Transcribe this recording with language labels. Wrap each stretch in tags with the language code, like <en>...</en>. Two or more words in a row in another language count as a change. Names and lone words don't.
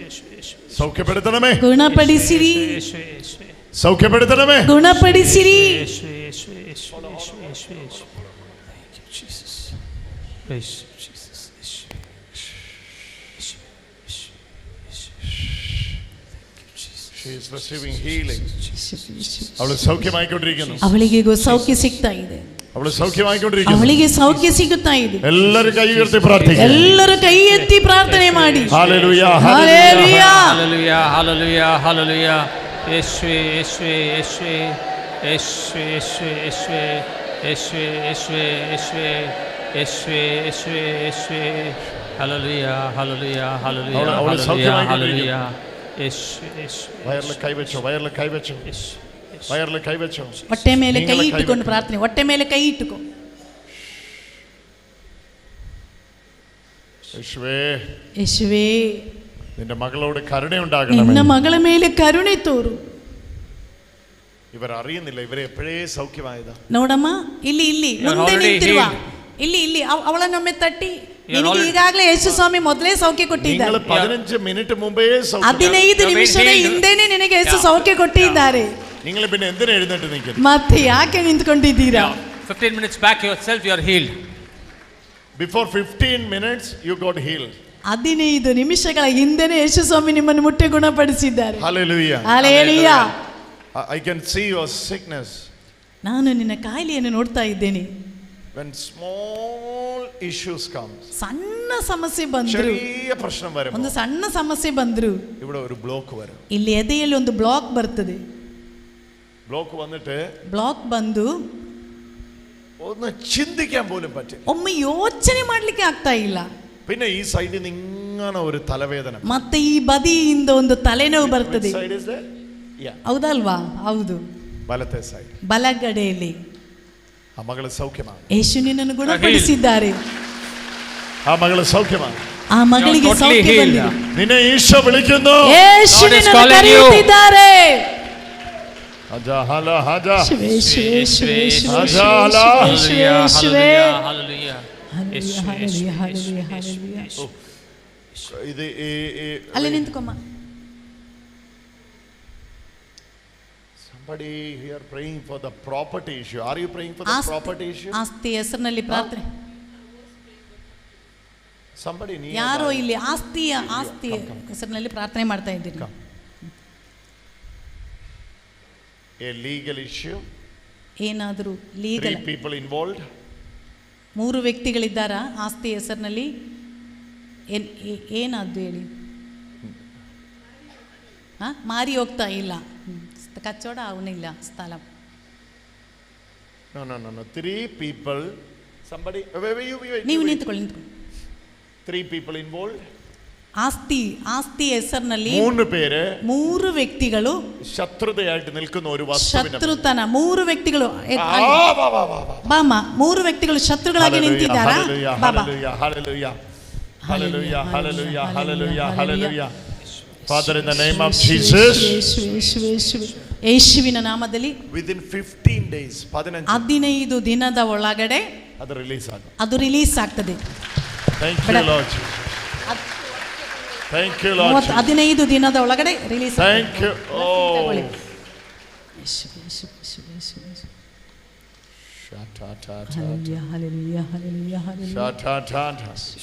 <ml>സൗഖ്യപ്പെടുത്തണമേ,</ml> <kn>ಗುಣಪಡಿಸಿರಿ.</kn> <ml>സൗഖ്യപ്പെടുത്തണമേ. ഗുണപ്പെടുത്തിരി.</ml> <en>She is receiving healing.</en> <ml>അവൾ സൗഖ്യമായിക്കൊണ്ടിരിക്കുന്നു.</ml> <kn>ಅವಳಿಗೆ ಸೌಖ್ಯ ಸಿಗ್ತಾ ಇದೆ.</kn> <ml>അവൾ സൗഖ്യമായിക്കൊണ്ടിരിക്കുന്നു.</ml> <kn>ಅವಳಿಗೆ ಸೌಖ್ಯ ಸಿಗುತ್ತಾ ಇದೆ.</kn> <ml>എല്ലാവരും കൈ ഉയർത്തി പ്രാർത്ഥിക്കുക.</ml> <kn>ಎಲ್ಲರೂ ಕೈ ಎತ್ತಿ ಪ್ರಾರ್ಥನೆ ಮಾಡಿ.</kn> <ml>ഹല്ലേലൂയ ഹല്ലേലൂയ ഹല്ലേലൂയ ഹല്ലേലൂയ ഹല്ലേലൂയ. യേശുവേ യേശുവേ യേശുവേ യേശുവേ യേശുവേ യേശുവേ യേശുവേ യേശുവേ യേശുവേ യേശുവേ യേശുവേ ഹല്ലേലൂയ ഹല്ലേലൂയ ഹല്ലേലൂയ ഹല്ലേലൂയ ഹല്ലേലൂയ. വയറിൽ കൈവച്ചോ, വയറിൽ കൈവച്ചോ, വയറിൽ കൈവച്ചോ.</ml> <kn>ಹೊಟ್ಟೆ ಮೇಲೆ ಕೈ ಇಟ್ಟುಕೊಂಡು ಪ್ರಾರ್ಥನೆ. ಹೊಟ್ಟೆ ಮೇಲೆ ಕೈ ಇಟ್ಟುಕೋ.</kn> <ml>യേശുവേ, യേശുവേ, നിന്റെ മകളോട് കരുണയുണ്ടാകണമേ.</ml> <kn>ನಿನ್ನ ಮಗಳೆ ಮೇಲೆ ಕರುಣೆ ತೋರು.</kn> <ml>ഇവർ അറിയുന്നില്ല ഇവരെ എപ്പോഴേ സൗഖ്യമായതാ.</ml> <kn>ನೋಡಮ್ಮ, ಇಲ್ಲಿ ಇಲ್ಲಿ ಮುಂದೆ ನಿಂತಿರುವ, ಇಲ್ಲಿ ಇಲ್ಲಿ ಅವಳನ್ನೊಮ್ಮೆ ತಟ್ಟಿ, ನಿನಗೆ ಈಗಾಗಲೇ ಯೇಸು ಸ್ವಾಮಿ ಮೊದಲೇ ಸೌಖ್ಯ ಕೊಟ್ಟಿದ್ದಾರೆ.</kn> <ml>15 ಮಿನಿಟ್ മുമ്പേ</ml> <kn>15 ನಿಮಿಷದ ಹಿಂದೆನೇ ನಿನಗೆ ಯೇಸು ಸೌಖ್ಯ ಕೊಟ್ಟಿದ್ದಾರೆ.</kn> <ml>നിങ്ങൾ പിന്നെ എന്തിനാ എഴുന്നേറ്റ് നിൽക്കുന്നത്?</ml> <kn>ಮತ್ತೆ ಯಾಕೆ ನಿಂತ್ಕೊಂಡಿದ್ದೀರಾ?</kn> <en>15 minutes back yourself you are healed. Before 15 minutes you got healed.</en> <kn>15 ನಿಮಿಷಗಳ ಹಿಂದೆನೇ ಯೇಸು ಸ್ವಾಮಿ ನಿಮ್ಮನ್ನು ಮುಟ್ಟಿ ಗುಣಪಡಿಸಿದ್ದಾರೆ.</kn> <en>Hallelujah. Hallelujah. I can see your sickness.</en> <kn>ನಾನು ನಿನ್ನ ಕಾಯಿಲೆಯನ್ನು ನೋಡ್ತಾ ಇದ್ದೇನೆ.</kn> <en>When small issues comes,</en> <kn>ಸಣ್ಣ ಸಮಸ್ಯೆ ಬಂದ್ರು,</kn> <ml>ചെറിയ പ്രശ്നം വരുമ്പോൾ,</ml> <kn>ಒಂದು ಸಣ್ಣ ಸಮಸ್ಯೆ ಬಂದ್ರು,</kn> <ml>ഇവിടെ ഒരു ബ്ലോക്ക് വരും.</ml> <kn>ಇಲ್ಲಿ ಎದೆಯಲ್ಲಿ ಒಂದು ಬ್ಲಾಕ್ ಬರ್ತದೆ.</kn> <ml>ബ്ലോക്ക് വന്നിട്ട്</ml> <kn>ಬ್ಲಾಕ್ ಬಂದು</kn> <ml>ഒന്ന് ചിന്തിക്കാൻ പോലും പറ്റില്ല.</ml> <kn>ಒಮ್ಮೆ ಯೋಚನೆ ಮಾಡ್ಲಿಕ್ಕೆ ಆಗ್ತಾ ಇಲ್ಲ.</kn> <ml>പിന്നെ ഈ സൈഡിൽ നിന്ന് ഇങ്ങനെ ഒരു തലവേദന,</ml> <kn>ಮತ್ತೆ ಈ ಬದಿಯಿಂದ ಒಂದು ತಲೆನೋವು ಬರ್ತದೆ. ಹೌದಲ್ವಾ? ಹೌದು,</kn> <ml>വലത്തെ സൈഡ്,</ml> <kn>ಬಲಗಡೆಯಲ್ಲಿ.</kn> <ml>ആ മകള് സൗഖ്യമാണ്.</ml> <kn>ಯೇಸು ನಿನ್ನನ್ನು ಗುಣಪಡಿಸಿದ್ದಾರೆ.</kn> <ml>ആ മകള് സൗഖ്യമാണ്.</ml> <kn>ಆ ಮಗಳಿಗೆ ಸೌಖ್ಯ ಬಂದಿದೆ.</kn> <ml>നിന്നെ ഈശോ വിളിക്കുന്നു.</ml> <kn>ಯೇಸು ನಿನ್ನನ್ನು ಕರೆಯುತ್ತಿದ್ದಾರೆ. ഹജാ ഹലാ ഹജാ ಯೇಸುವೇ, ಯೇಸುವೇ, ಯೇಸುವೇ, ಯೇಸುವೇ, ഹജാ ഹലാ ಯೇಸುವೇ, ಯೇಸುವೇ.</kn> <ml>ഹല്ലേലൂയ ഹല്ലേലൂയ, ഹല്ലേലൂയ, ഹല്ലേലൂയ. ഇത്</ml> <kn>ಅಲ್ಲಿ ನಿಂತ್ಕೊಮ್ಮ.</kn> <en>Somebody here praying for the property issue. Are you praying for the property issue?</en> <kn>ಆಸ್ತಿ ಹೆಸರಿನಲ್ಲಿ ಪ್ರಾರ್ಥನೆ.</kn> <en>Somebody near.</en> <kn>ಯಾರೋ ಇಲ್ಲಿ ಆಸ್ತಿ ಹೆಸರಿನಲ್ಲಿ ಪ್ರಾರ್ಥನೆ ಮಾಡ್ತಾ ಇದ್ದೀನಿ.</kn> <en>A legal issue.</en> <kn>ಏನಾದರೂ ಲೀಗಲ್.</kn> <en>3 people involved.</en> <kn>3 ವ್ಯಕ್ತಿಗಳಿದ್ದಾರಾ ಆಸ್ತಿ ಹೆಸರಿನಲ್ಲಿ? ಏನಾದ್ದು ಹೇಳಿ? ಮಾರಿ ಹೋಗ್ತಾ ಇಲ್ಲ, ಕಚ್ಚೋಡ ಅವನಿಲ್ಲ ಸ್ಥಳ.</kn> <en>No. 3 people. Somebody.</en> <kn>ನೀವು ನಿಂತ್ಕೊಳ್ಳಿ.</kn> <en>3 people involved.</en> <kn>ಆಸ್ತಿ ಹೆಸರಿನಲ್ಲಿ</kn> <ml>3 പേര്,</ml> <kn>3 ವ್ಯಕ್ತಿಗಳು</kn> <ml>ശത്രുതയായിട്ട് നിൽക്കുന്ന ഒരു വസ്തുവിനെ.</ml> <kn>ಶತ್ರುತನ 3 ವ್ಯಕ್ತಿಗಳು. ಬಾಮ, 3 ವ್ಯಕ್ತಿಗಳು ಶತ್ರುಗಳಾಗಿ ನಿಂತಿದ್ದಾರಾ? ಬಾಬಾ.</kn> <en>Hallelujah. Hallelujah. Hallelujah. Hallelujah. Hallelujah. Father, in the name of Jesus.</en> <kn>ಯೇಸುವಿನ ನಾಮದಲ್ಲಿ</kn> <en>Within 15 days,</en> <kn>15 ದಿನದ ಒಳಗಡೆ ಅದು ರಿಲೀಸ್ ಆಗ್ತದೆ.</kn> <en>Thank you, Lord. Thank you, Lord.</en> <kn>15 ದಿನದ ಒಳಗಡೆ ರಿಲೀಸ್.</kn> <en>Thank you. Oh. Hallelujah, hallelujah, hallelujah, hallelujah.</en>